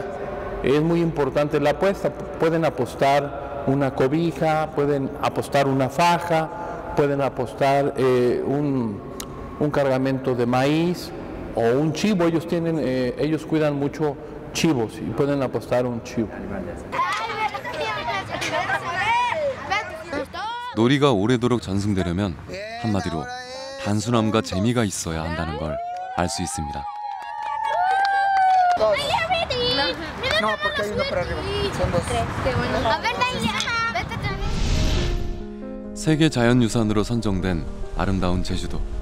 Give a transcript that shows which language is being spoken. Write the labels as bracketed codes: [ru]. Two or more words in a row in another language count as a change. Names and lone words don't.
[es] Es muy importante la apuesta. Pueden apostar una cobija, pueden apostar una faja, pueden apostar un cargamento de maíz o un chivo. Ellos cuidan mucho chivos y pueden apostar un chivo. [ko] 놀이가 오래도록 전승되려면 한마디로 단순함과 재미가 있어야 한다는 걸 알 수 있습니다. 세계 자연유산으로 선정된 아름다운 제주도.